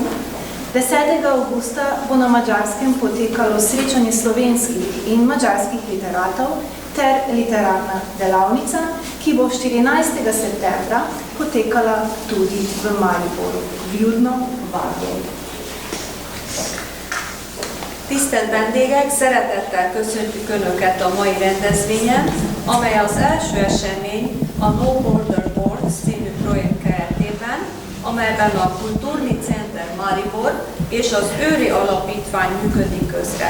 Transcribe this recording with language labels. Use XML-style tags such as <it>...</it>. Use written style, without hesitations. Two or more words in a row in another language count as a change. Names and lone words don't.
<sl>10. avgusta bo na Madžarskem potekalo srečanje slovenskih in madžarskih literatov ter literarna delavnica, ki bo 14. septembra potekala tudi v Mariboru. Vljudno vabljeni.</sl> <hu>Tisztelt vendégek, szeretettel köszöntjük Önöket a mai rendezvényen, amely az első esemény a No Border Words című projekt keretében, amelyben a Kulturni Center Maribor és az Őri Alapítvány működik közre.</hu>